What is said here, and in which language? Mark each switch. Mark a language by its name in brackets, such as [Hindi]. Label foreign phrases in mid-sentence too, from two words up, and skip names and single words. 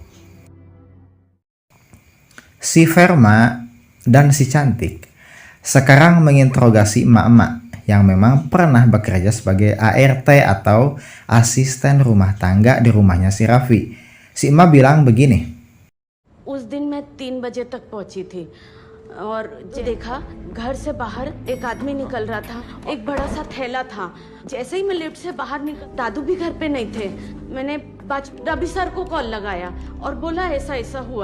[Indonesian] Si Verma dan si Cantik sekarang menginterogasi emak-emak yang memang pernah bekerja sebagai ART atau asisten rumah tangga di rumahnya si Raffi. Si emak bilang begini. [Hindi] उस दिन मैं 3 बजे तक पहुंची थी और देखा घर से बाहर एक आदमी निकल रहा था, एक बड़ा सा थैला था। जैसे ही मैं लिफ्ट से बाहर निकल, दादू भी घर पे नहीं थे। मैंने रवि सर को कॉल लगाया और बोला ऐसा ऐसा हुआ।